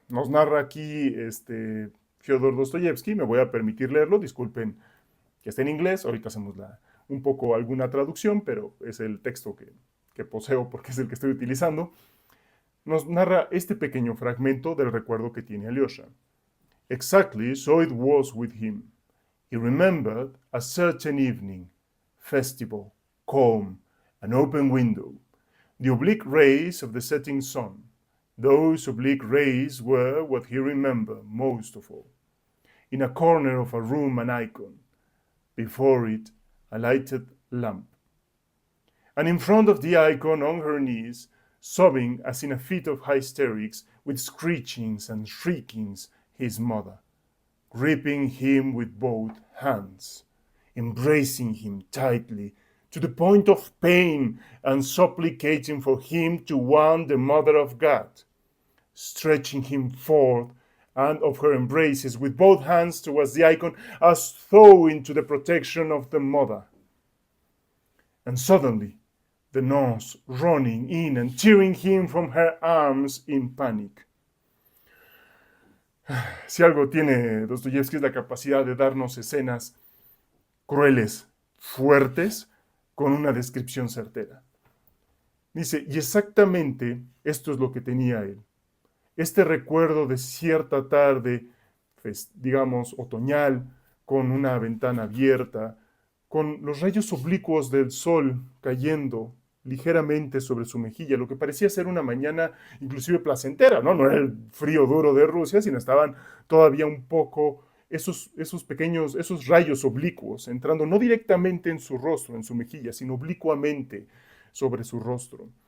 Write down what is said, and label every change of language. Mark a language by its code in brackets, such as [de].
[es] Nos narra aquí Fyodor Dostoyevsky, me voy a permitir leerlo, disculpen que está en inglés. Ahorita hacemos un poco alguna traducción, pero es el texto que poseo porque es el que estoy utilizando. Nos narra este pequeño fragmento del recuerdo que tiene Alyosha. [en] Exactly so it was with him. He remembered a certain evening, festival, calm, an open window, the oblique rays of the setting sun. Those oblique rays were what he remembered most of all. In a corner of a room, an icon. Before it, a lighted lamp. And in front of the icon, on her knees, sobbing as in a fit of hysterics, with screechings and shriekings, his mother, gripping him with both hands, embracing him tightly to the point of pain and supplicating for him to want the Mother of God, stretching him forth and of her embraces with both hands towards the icon as though into the protection of the mother. And suddenly, the nurse running in and tearing him from her arms in panic. [es] Si algo tiene Dostoyevsky es la capacidad de darnos escenas crueles, fuertes, con una descripción certera. Dice, y exactamente esto es lo que tenía él. Este recuerdo de cierta tarde, digamos, otoñal, con una ventana abierta, con los rayos oblicuos del sol cayendo ligeramente sobre su mejilla, lo que parecía ser una mañana inclusive placentera, ¿no? No era el frío duro de Rusia, sino estaban todavía un poco esos pequeños, esos rayos oblicuos entrando no directamente en su rostro, en su mejilla, sino oblicuamente sobre su rostro.